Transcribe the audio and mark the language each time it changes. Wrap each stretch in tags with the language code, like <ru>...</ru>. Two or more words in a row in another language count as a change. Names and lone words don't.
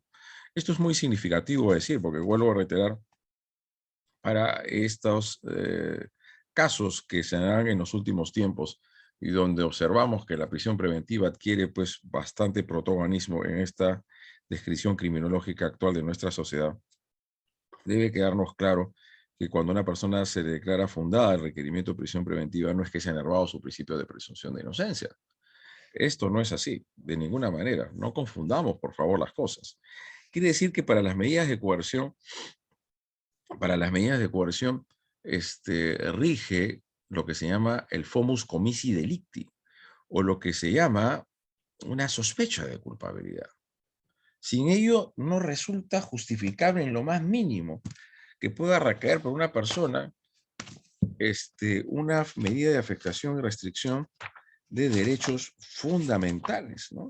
<es>Esto es muy significativo decir, porque vuelvo a reiterar, para estos casos que se dan en los últimos tiempos y donde observamos que la prisión preventiva adquiere pues bastante protagonismo en esta descripción criminológica actual de nuestra sociedad, debe quedarnos claro que cuando una persona se declara fundada el requerimiento de prisión preventiva no es que se ha enervado su principio de presunción de inocencia. Esto no es así, de ninguna manera. No confundamos, por favor, las cosas. Quiere decir que para las medidas de coerción, rige lo que se llama el</es> <la>fomus comissi delicti,</la> <es>o lo que se llama una sospecha de culpabilidad. Sin ello, no resulta justificable en lo más mínimo que pueda recaer por una persona una medida de afectación y restricción de derechos fundamentales, ¿no?</es>